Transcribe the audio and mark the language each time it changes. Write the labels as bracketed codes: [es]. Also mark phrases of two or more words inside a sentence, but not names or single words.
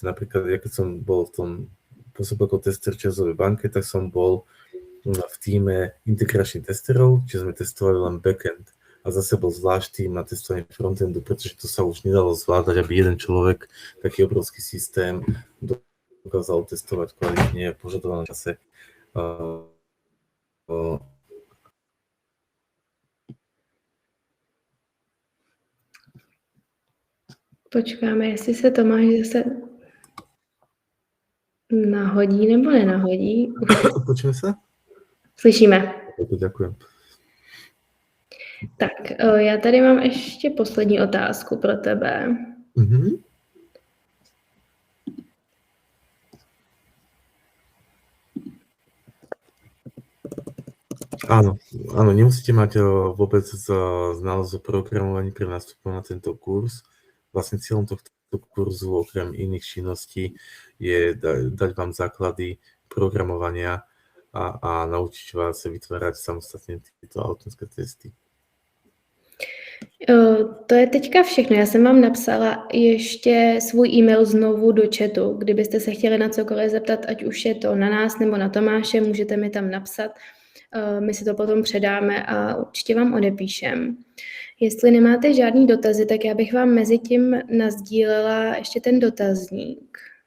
[sk] Napríklad, ja keď som bol v tom pôsobe ako tester časovej banke, tak som bol v týme integračných testerov, čiže sme testovali len backend. A zase bol zvlášť tým na testovanie frontendu, pretože to sa už nedalo zvládať, aby jeden človek taký obrovský systém dokázal testovať kvalitne v požadovanom čase. [cs] Počkáme, jestli se Tomáš zase nahodí nebo nenahodí. [sk] Počujeme sa? [cs] Slyšíme. [sk] Ďakujem. [cs] Tak, já tady mám ještě poslední otázku pro tebe. [sk] Áno, nemusíte mať vôbec znalosť o programovaní pre nástupu na tento kurz. Vlastne cieľom tohto kurzu okrem iných činností je dať vám základy programovania a naučiť vás vytvárať samostatne tieto automatické testy. [cs] To je teďka všechno. Já jsem vám napsala ještě svůj e-mail znovu do chatu. Kdybyste se chtěli na cokoliv zeptat, ať už je to na nás nebo na Tomáše, můžete mi tam napsat. My si to potom předáme a určitě vám odepíšem. Jestli nemáte žádný dotazy, tak já bych vám mezi tím nasdílela ještě ten dotazník.